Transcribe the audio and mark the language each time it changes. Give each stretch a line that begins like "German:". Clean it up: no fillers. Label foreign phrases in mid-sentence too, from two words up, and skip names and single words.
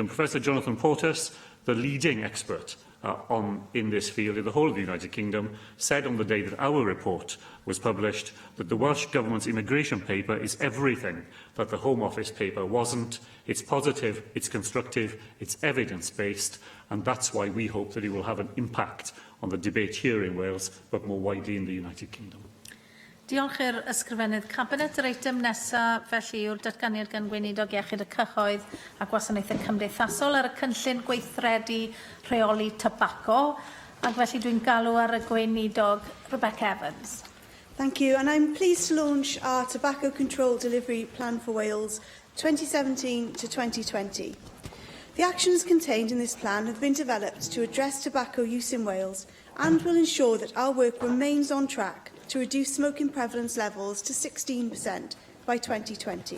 English: Professor Jonathan Portas, the leading expert in this field in the whole of the United Kingdom, said on the day that our report was published that the Welsh Government's immigration paper is everything that the Home Office paper wasn't. It's positive, it's constructive, it's evidence-based, and that's why we hope that it will have an impact on the debate here in Wales, but more widely in the United Kingdom.
Welsh: Diolch i'r ysgrifennydd Cabinet. Yr eitem nesaf felly yw'r datganiad gan Weinidog Iechyd y Cyhoedd a Gwasanaethau Cymdeithasol ar y cynllun gweithredu rheoli tabaco. Ac felly dwi'n galw ar y Gweinidog Rebecca Evans.
English: Thank you, and I'm pleased to launch our Tobacco Control Delivery Plan for Wales 2017 to 2020. The actions contained in this plan have been developed to address tobacco use in Wales and will ensure that our work remains on track to reduce smoking prevalence levels to 16% by 2020.